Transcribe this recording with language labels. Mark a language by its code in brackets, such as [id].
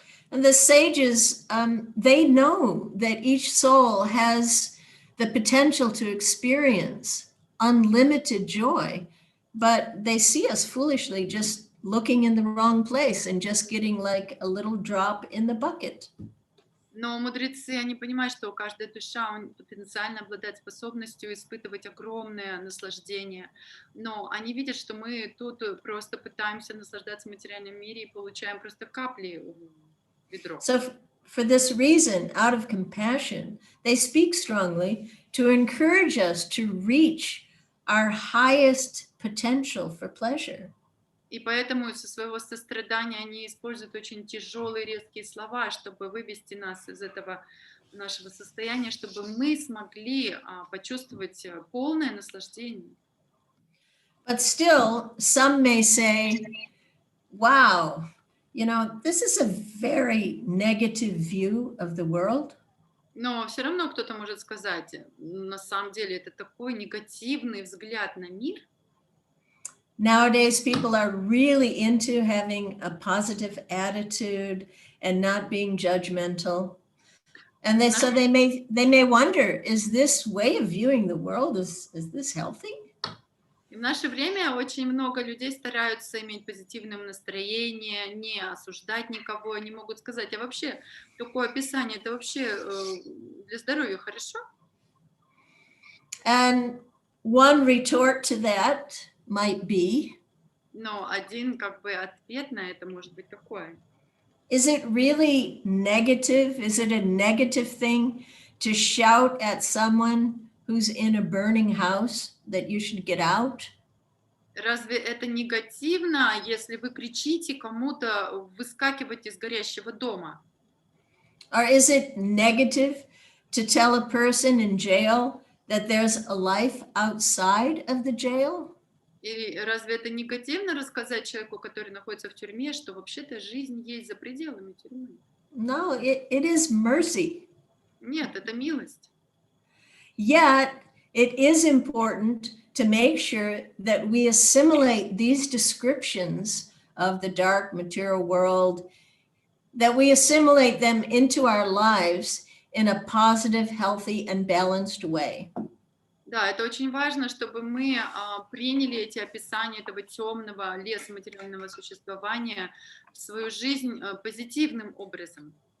[en] And the sages, they know that each soul has the potential to experience unlimited joy, but they see us foolishly just looking in the wrong place and just getting like a little drop in the bucket. [ru] Но мудрецы, они понимают, что каждая душа потенциально обладает способностью испытывать огромное наслаждение, но они видят, что мы тут просто пытаемся наслаждаться в материальном мире и получаем просто капли в ведро. [en] So for this reason, out of compassion, they speak strongly to encourage us to reach our highest potential for pleasure. [ru] И поэтому со своего сострадания они используют очень тяжелые резкие слова, чтобы вывести нас из этого нашего состояния, чтобы мы смогли почувствовать полное наслаждение. [en] But still, some may say, wow, this is a very negative view of the world. [ru] Но все равно кто-то может сказать, на самом деле это такой негативный взгляд на мир. [en] Nowadays, people are really into having a positive attitude and not being judgmental. And so they may wonder, is this way of viewing the world, is this healthy? [ru] И в наше время очень много людей стараются иметь позитивное настроение, не осуждать никого, они могут сказать, а вообще такое описание, это вообще для здоровья хорошо? [en] And one retort to that might be, [ru] но один ответ на это может быть такой. [en] Is it really negative? Is it a negative thing to shout at someone who's in a burning house that you should get out? [ru] Разве это негативно, если вы кричите кому-то выскакивать из горящего дома? [en] Or is it negative to tell a person in jail that there's a life outside of the jail? [ru] Или разве это негативно рассказать человеку, который находится в тюрьме, что вообще-то жизнь есть за пределами тюрьмы? [en] No, it is mercy. [ru] Нет, это милость. [en] Yet, it is important to make sure that we assimilate these descriptions of the dark material world, that we assimilate them into our lives in a positive, healthy, and balanced way. [ru] Да, это очень важно, чтобы мы приняли эти описания этого темного леса материального существования в свою жизнь позитивным образом.